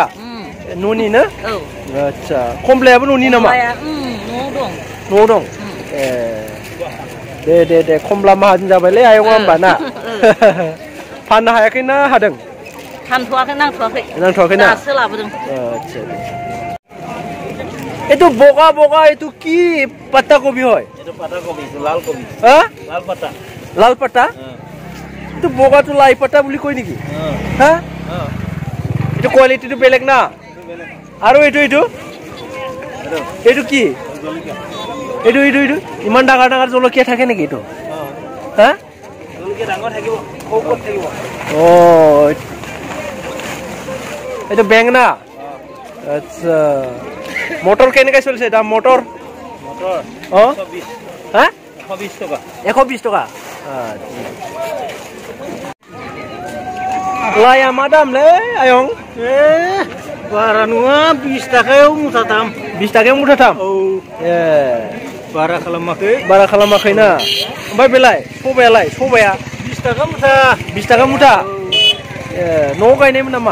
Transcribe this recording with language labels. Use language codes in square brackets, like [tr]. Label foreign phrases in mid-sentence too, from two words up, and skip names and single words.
[brx] न'निनो? आच्छा कमलायाबो न'नि नामा? न'आव दं। दे कमला माहाजोन जाबायलै आयंआ होमबा ना? फाननो हायाखै ना हादों? फानथ'वाखै नांथ'वाखै ना? दासो लाबोदों। [as] আচ্ছা এটো বগা এটো কি পাতা কবি হয়? এটা পাতা কবি, লাল কবি। হ্যাঁ লাল পাতা। এটো বগাটো লাই পাতা বুলি কই নেকি? হ্যাঁ এটো কোয়ালিটিটো বেলেগ না? আৰু এটো কি? এটো ইমান ডাঙৰ জলকীয়া থাকে নেকি এটো? হ্যাঁ জলকীয়া ডাঙৰ থাকিব, ওপৰত থাকিব। ও এটা বেঙনা। আচ্ছা মটর কেনেকৈ চলিছে দাম? মটর 120। হ্যাঁ 120 টাকা। [brx] 120 টাকা। লাইয়া मा दाम लै आयं? बारा नङा 20 थाखायाव मुथाथाम। 20 थाखायाव मुथाथाम? औ। बारा खालामाखै ना। ओमफ्राय बेलाय सबाया 20 थाखा मुथा। 20 थाखा मुथा। न'आव गायनायमोन नामा?